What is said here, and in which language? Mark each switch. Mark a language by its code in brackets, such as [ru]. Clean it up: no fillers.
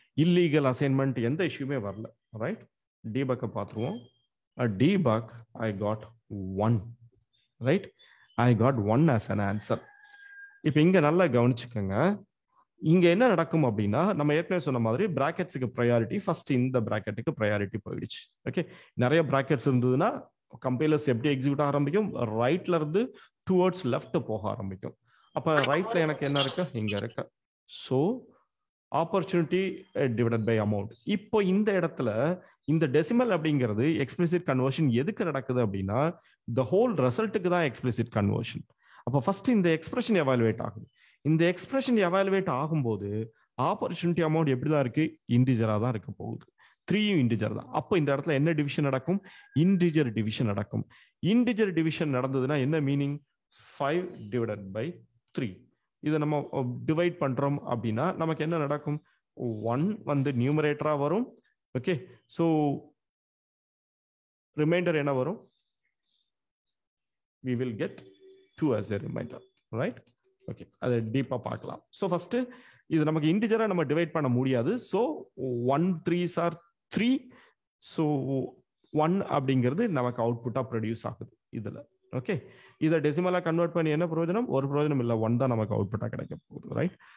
[ta] Illegal assignment எந்த இஷ்யூமே வரல, right? டீபக்கை பார்த்துருவோம். [en] debug I got 1, right? I got 1 as an answer. [ta] இப்போ இங்க நல்லா கவனிச்சுக்கோங்க. இங்க என்ன நடக்கும் அப்படின்னா, நம்ம ஏற்கனவே சொன்ன மாதிரி பிராக்கெட்ஸுக்கு ப்ரையாரிட்டி, ஃபர்ஸ்ட் இந்த பிராக்கெட்டுக்கு ப்ரையாரிட்டி போயிடுச்சு. ஓகே, நிறைய பிராக்கெட்ஸ் இருந்ததுன்னா கம்பைலர்ஸ் எப்படி எக்ஸிக்யூட் ஆரம்பிக்கும்? ரைட்ல இருந்து டுவர்ட்ஸ் லெஃப்ட் போக ஆரம்பிக்கும். அப்ப ரைட்ல எனக்கு என்ன இருக்கு? இங்க இருக்கு. So opportunity divided by amount. இப்போ இந்த இடத்துல இந்த டெசிமல் அப்படிங்கிறது எக்ஸ்பிளிசிட் கன்வர்ஷன் எதுக்கு நடக்குது அப்படின்னா, த ஹோல் ரிசல்ட்டுக்கு தான் எக்ஸ்பிளிசிட் கன்வர்ஷன். அப்போ ஃபர்ஸ்ட் இந்த எக்ஸ்பிரஷன் எவாலுவேட் ஆகுது. இந்த எக்ஸ்பிரஷன் எவாலுவேட் ஆகும்போது ஆப்பர்ச்சுனிட்டி அமௌண்ட் எப்படிதான் இருக்கு, இன்டிஜரா தான் இருக்க போகுது. 3யும் இன்டிஜர் தான். அப்போ இந்த இடத்துல என்ன டிவிஷன் நடக்கும், இன்டிஜர் டிவிஷன் நடக்கும். இன்டிஜர் டிவிஷன் நடந்ததுன்னா என்ன மீனிங், 5 டிவைடட் பை 3. இதை நம்ம டிவைட் பண்றோம் அப்படின்னா நமக்கு என்ன நடக்கும், 1 வந்து நியூமரேட்டரா வரும். [en] okay, so remainder [ta] என்ன வரும், [en] we will get 2 as a reminder, right? [ta] Okay, அதை டீப்பா பார்க்கலாம். ஸோ ஃபர்ஸ்ட் இது நமக்கு இன்டிஜரா நம்ம டிவைட் பண்ண முடியாது. So 1 [en] 3s are 3. [ta] ஸோ 1 அப்படிங்கிறது நமக்கு அவுட்புட்டா ப்ரொடியூஸ் ஆகுது இதுல. ஓகே, இதை டெசிமலா கன்வெர்ட் பண்ணி என்ன பிரயோஜனம், ஒரு பிரயோஜனம் இல்லை, 1 தான் நமக்கு அவுட்புட்டா கிடைக்க போகுது, ரைட்?